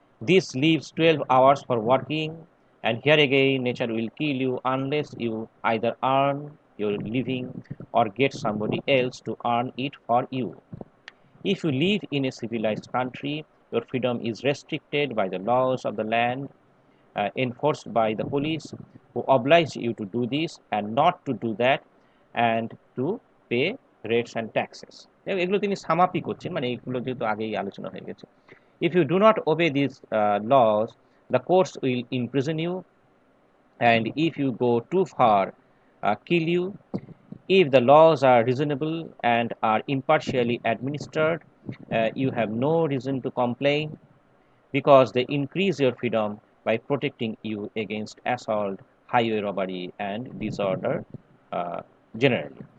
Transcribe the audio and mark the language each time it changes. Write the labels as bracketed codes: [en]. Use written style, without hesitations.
[en] This leaves 12 hours for working, and here again nature will kill you unless you either earn your living or get somebody else to earn it for you. If you live in a civilized country, your freedom is restricted by the laws of the land, enforced by the police, who oblige you to do this and not to do that, and to pay rates and taxes. [bn] এগুলো তিনি সামাপি করছেন, মানে এগুলো যেহেতু আগেই আলোচনা হয়ে গেছে। [en] If you do not obey these laws, the courts will imprison you, and if you go too far, kill you. If the laws are reasonable and are impartially administered, you have no reason to complain, because they increase your freedom by protecting you against assault, highway robbery, and disorder generally.